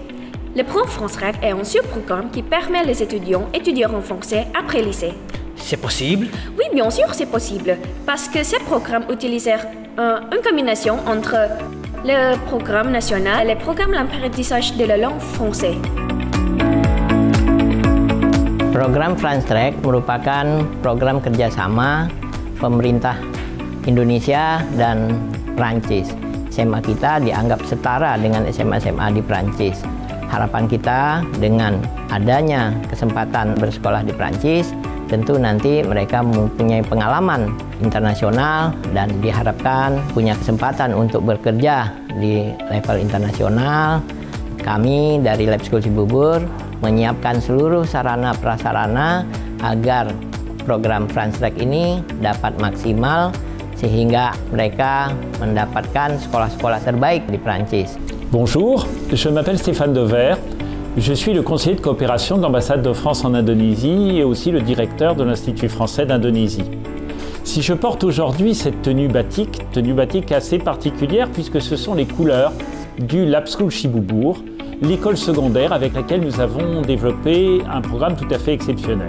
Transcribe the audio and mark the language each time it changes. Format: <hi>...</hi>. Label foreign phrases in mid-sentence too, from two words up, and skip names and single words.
<fr>Le programme France Track est un sur-programme qui permet les étudiants étudier en français après lycée. C'est possible? Oui, bien sûr, c'est possible. Parce que ce programme utilise une combinaison entre le programme national et le programme d'apprentissage de la langue française.</fr> <id>Program France Track merupakan program kerjasama pemerintah Indonesia dan Prancis. SMA kita dianggap setara dengan SMA-SMA di Prancis. Harapan kita dengan adanya kesempatan bersekolah di Prancis, tentu nanti mereka mempunyai pengalaman internasional dan diharapkan punya kesempatan untuk bekerja di level internasional. Kami dari Lab School Cibubur menyiapkan seluruh sarana prasarana agar program France Track ini dapat maksimal sehingga mereka mendapatkan sekolah-sekolah terbaik di Prancis.</id> <fr>Bonjour, je m'appelle Stéphane Dever. Je suis le conseiller de coopération de l'ambassade de France en Indonésie et aussi le directeur de l'Institut français d'Indonésie. Si je porte aujourd'hui cette tenue batik assez particulière puisque ce sont les couleurs du Lab School Cibubur, l'école secondaire avec laquelle nous avons développé un programme tout à fait exceptionnel.</fr>